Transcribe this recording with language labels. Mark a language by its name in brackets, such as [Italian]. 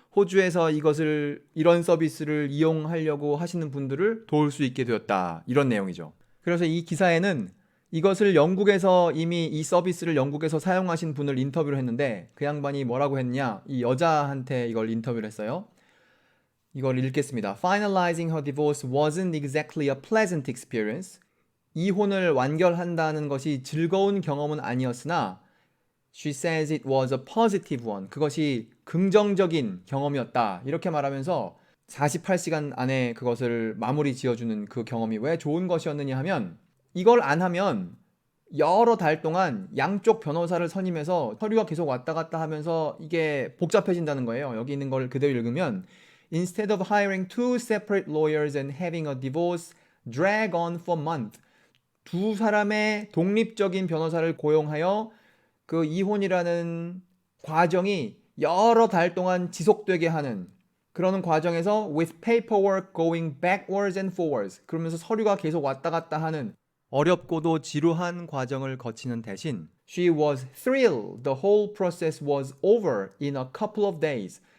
[Korean] 호주에서 이런 서비스를 이용하려고 하시는 분들을 도울 수 있게 되었다. 이런 내용이죠. 그래서 이 기사에는 이것을 영국에서 이미 이 서비스를 영국에서 사용하신 분을 인터뷰를 했는데 그 양반이 뭐라고 했냐? 이 여자한테 이걸 인터뷰를 했어요. 이걸 읽겠습니다. [English] Finalizing her divorce wasn't exactly a pleasant experience. [Korean] 이혼을 완결한다는 것이 즐거운 경험은 아니었으나 [English] She says it was a positive one. [Korean] 그것이 긍정적인 경험이었다. 이렇게 말하면서 48시간 안에 그것을 마무리 지어주는 그 경험이 왜 좋은 것이었느냐 하면 이걸 안 하면 여러 달 동안 양쪽 변호사를 선임해서 서류가 계속 왔다 갔다 하면서 이게 복잡해진다는 거예요. 여기 있는 걸 그대로 읽으면 [English] Instead of hiring two separate lawyers and having a divorce drag on for months. [Korean] 두 사람의 독립적인 변호사를 고용하여 그 이혼이라는 과정이 여러 달 동안 지속되게 하는 그러는 과정에서 [English] with paperwork going backwards and forwards [Korean] 그러면서 서류가 계속 왔다 갔다 하는 어렵고도 지루한 과정을 거치는 대신 [English] She was thrilled the whole process was over in a couple of days.